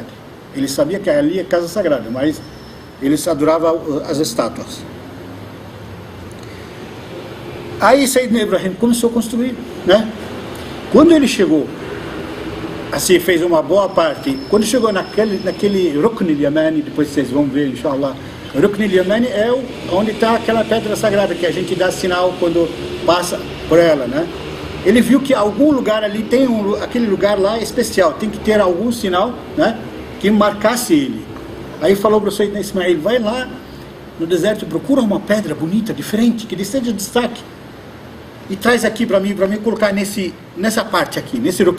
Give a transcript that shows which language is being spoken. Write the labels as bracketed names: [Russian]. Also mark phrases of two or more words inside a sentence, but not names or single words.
[Portuguese] Eles sabiam que ali é casa sagrada, mas eles adoravam as estátuas. Aí Sayyidina Ibrahim começou a construir, né? Quando ele chegou, assim, fez uma boa parte. Quando chegou naquele Rukn al-Yamani, depois vocês vão ver, inshallah. O Rukn al-Yamani é onde está aquela pedra sagrada que a gente dá sinal quando passa por ela, né? Ele viu que algum lugar ali tem aquele lugar lá especial, tem que ter algum sinal, né, que marcasse ele. Aí falou para o Sayyidina Ismail: vai lá no deserto, procura uma pedra bonita, diferente, que seja destaque, e traz aqui para mim colocar nessa parte aqui, nesse Rukn.